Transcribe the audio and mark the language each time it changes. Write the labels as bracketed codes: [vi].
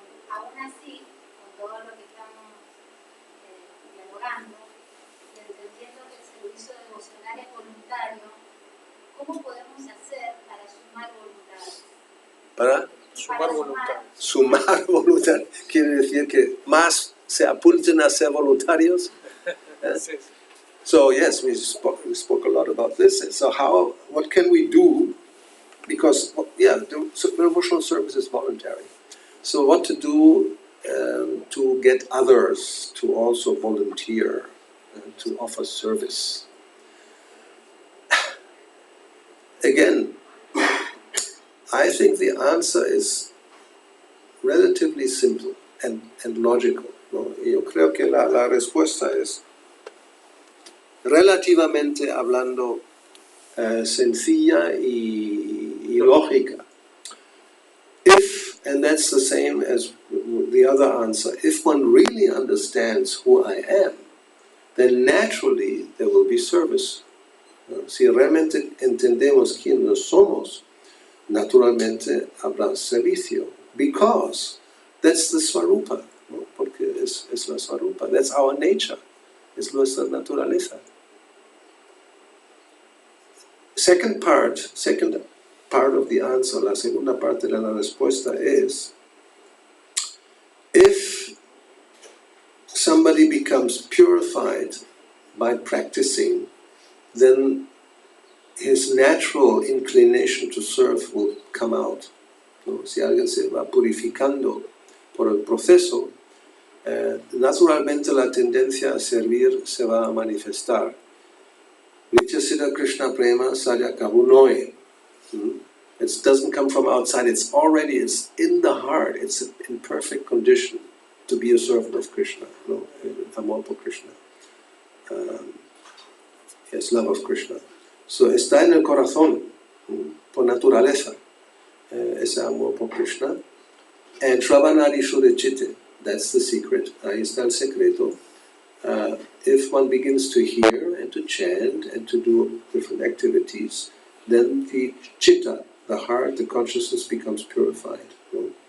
[es] Aún así, con todo lo que estamos dialogando, y entendiendo que el servicio devocional es voluntario, ¿cómo podemos hacer para sumar voluntades? ¿Para? Sumar voluntad quiere decir que más se apunten a ser voluntarios. Sí. [en] So yes, we spoke a lot about this. So what can we do? Because the devotional service is voluntary. So what to do to get others to also volunteer to offer service? Again, I think the answer is relatively simple and logical, ¿no? [es] Y yo creo que la respuesta es relativamente hablando sencilla y lógica. [en] And that's the same as the other answer, if one really understands who I am, then naturally there will be service. [es] ¿No? Si realmente entendemos quién nos somos, naturalmente habrá servicio, [en] because that's the swarupa, [es] ¿no? Porque es la swarupa, [en] that's our nature, [es] es nuestra naturaleza. [en] Second part of the answer, [es] la segunda parte de la respuesta es, [en] if somebody becomes purified by practicing, then his natural inclination to serve will come out. [es] ¿No? Si alguien se va purificando por el proceso, naturalmente la tendencia a servir se va a manifestar. Nityasiddha Krishna Prema Sadya Kavunoe. [en] It doesn't come from outside, it's in the heart, it's in perfect condition to be a servant of Krishna, no? [es] Amor por Krishna. [en] Yes, love of Krishna. [es] So está en el corazón, por naturaleza, ese amor por Krishna. And Shravanadi Shudechite, [en] That's the secret. [es] Ahí está el secreto. [en] If one begins to hear and to chant and to do different activities, then the chitta, the heart, the consciousness becomes purified, ¿no?